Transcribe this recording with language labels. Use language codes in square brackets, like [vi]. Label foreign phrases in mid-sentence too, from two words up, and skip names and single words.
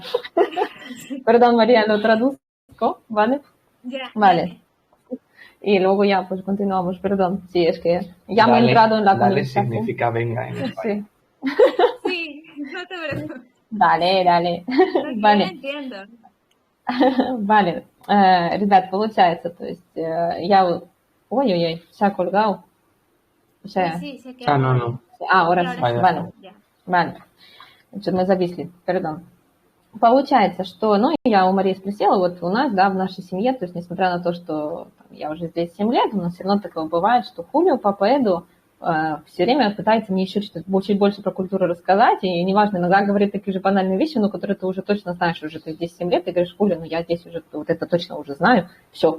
[es] Perdón, María, lo traduzco, ¿vale? Ya, Vale. dale. Y luego ya, pues continuamos, perdón. Sí, es que ya me he Dale, entrado en la dale conversación. significa venga en España. Sí. Sí, no te preocupes. Dale, dale. Lo que yo Vale. entiendo. Vale, [ru] ребят, получается, то есть ой-ой-ой, [es] se ha colgado, o Sí, sea, sí, se quedó Ah, no, ahí. no. ahora Sí, sí, ahora Ah, ya sí. está. vale, Ya. vale, [ru] значит, мы зависли, perdón. Получается, что, ну, я у Марии спросила, вот у нас, да, в нашей семье, то есть, несмотря на то, что там, я уже здесь 7 лет, у нас все равно такое бывает, что Хулио Папа Эду все время пытается мне еще чуть больше про культуру рассказать, и неважно, иногда говорит такие же банальные вещи, но которые ты уже точно знаешь, уже ты здесь 7 лет, ты говоришь, Хулио, ну я здесь уже вот это точно уже знаю, все.